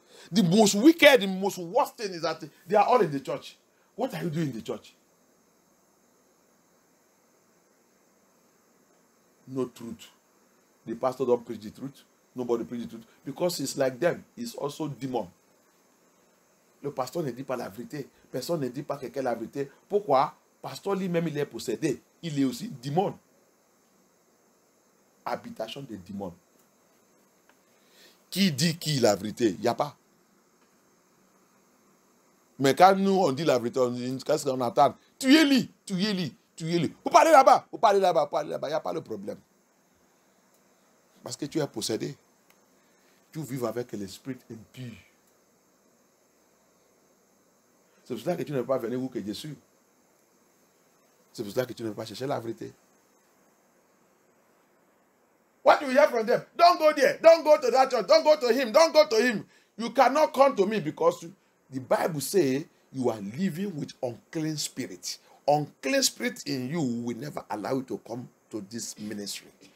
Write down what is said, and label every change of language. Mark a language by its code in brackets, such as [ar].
[en] The most wicked, the most worst thing is that they are all in the church. What are you doing in the church? No truth. The pastor don't preach the truth. Nobody preach the truth. Because it's like them. It's also demon. [fr] Le pasteur ne dit pas la vérité. Personne ne dit pas quelqu'un la vérité. Pourquoi? Pasteur lui-même, il est possédé. Il est aussi démon. Habitation des démons. Qui dit qui la vérité? Il n'y a pas. Mais quand nous, on dit la vérité, qu'est-ce qu'on entend? Tuez-lui, tuez-lui, tuez-lui. Vous parlez là-bas, vous parlez là-bas, vous parlez là-bas. Il n'y a pas de problème. Parce que tu es possédé. Tu vis avec l'esprit impur. C'est pour cela que tu ne peux pas venir où que Jésus. C'est pour cela que tu ne peux pas chercher la vérité. [en] What do you hear from them? Don't go there. Don't go to that church. Don't go to him. Don't go to him. You cannot come to me because the Bible says you are living with unclean spirits. Unclean spirit in you will never allow you to come to this ministry.